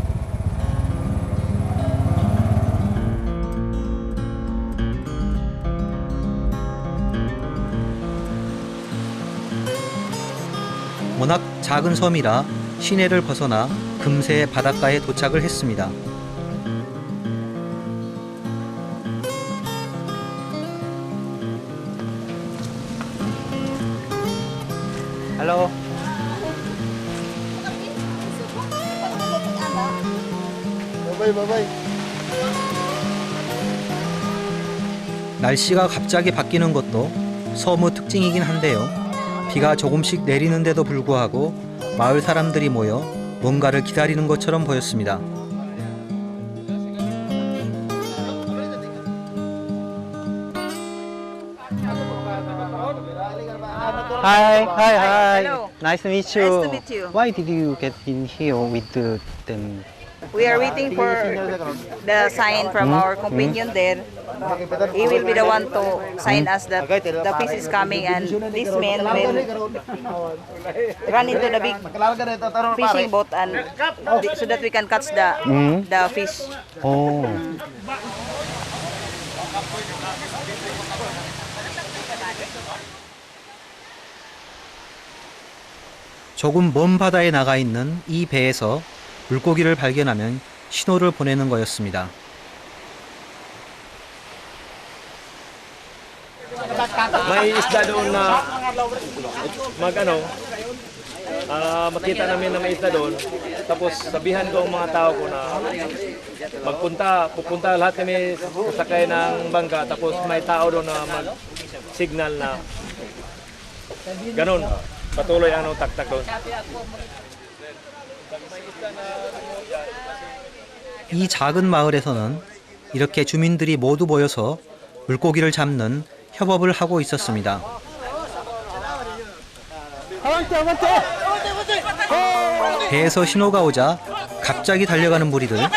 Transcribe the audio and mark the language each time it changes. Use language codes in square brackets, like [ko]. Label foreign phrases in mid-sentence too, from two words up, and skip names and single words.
[ko] 워낙 작은 섬이라 시내를 벗어나 금세 바닷가에 도착을 했습니다. [en] Hello. Bye-bye. [ko] 날씨가 갑자기 바뀌는 것도 섬의 특징이긴 한데요. 비가 조금씩 내리는데도 불구하고 마을 사람들이 모여 뭔가를 기다리는 것처럼 보였습니다. [en] Hi. Hello. Nice to meet you. Nice to meet you. Why did you get in here with them? We are waiting for the sign from our companion there. He will be the one to sign us that the fish is coming, and this man will run into the big fishing boat and so that we can catch the fish. [ko] 오. 조금 먼 바다에 나가 있는 이 배에서 물고기를 발견하면 신호를 보내는 거였습니다. [tl] May isda doon na makita namin na may isda doon. Tapos sabihan ko ang mga tao ko na pupunta lahat kami sasakay ng bangka. Tapos may tao doon na mag-signal na ganun. Patuloy ang taktak doon. [ko] 이 작은 마을에서는 이렇게 주민들이 모두 모여서 물고기를 잡는 협업을 하고 있었습니다. 배에서 신호가 오자 갑자기 달려가는 무리들.